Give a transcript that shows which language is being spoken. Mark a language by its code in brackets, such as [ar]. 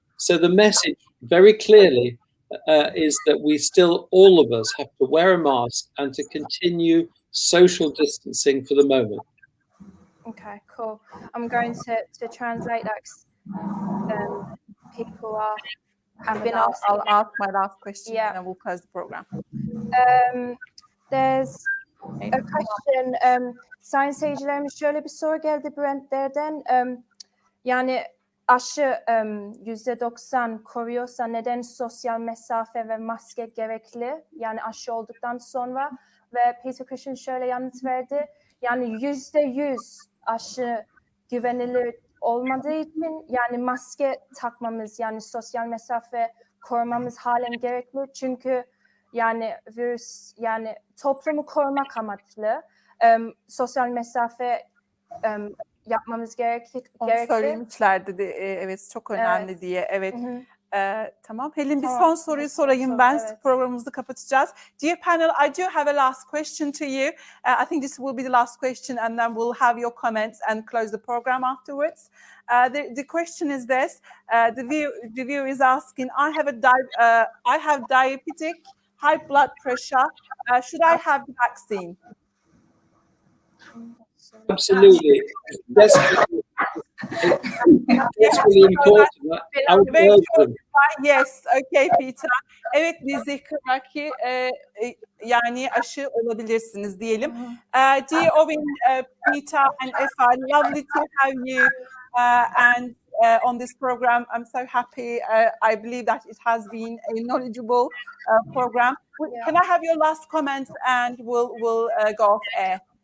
[en] So the message very clearly is that we still, all of us, have to wear a mask and to continue social distancing for the moment. Okay, cool. I'm going to translate that. People have been asked. I'll ask my last question, Yeah. and then we'll close the program. There's a question. [tr] Sayın seyircilerimiz, şöyle bir soru geldi Brent'lerden. Yani aşı %90 koruyorsa neden sosyal mesafe ve maske gerekli? Yani aşı olduktan sonra, ve Peter Christian şöyle yanıt verdi. Yani %100 aşı güvenilir olmadığı için yani maske takmamız, yani sosyal mesafe korumamız halen gerekli. Çünkü yani virüs, yani toplumu korumak amaçlı sosyal mesafe yapmamız gerekli. Onu söylemişlerdi de, evet, çok önemli diye. Evet. Tamam. Helin, bir son soruyu sorayım ben. Evet. Programımızı kapatacağız. [en] Dear panel, I do have a last question to you. I think this will be the last question, and then we'll have your comments and close the program afterwards. The question is this: the viewer is asking, I have diabetic, high blood pressure. Should I have the vaccine? Absolutely. That's really important. I would urge them. Yes, okay Peter. [tr] Evet, bizi kıraki yani aşı olabilirsiniz diyelim. [en] Dear Owen, Peter and Effa, lovely to have you and on this program. I'm so happy. I believe that it has been a knowledgeable program. Can I have your last comments and we'll go off air?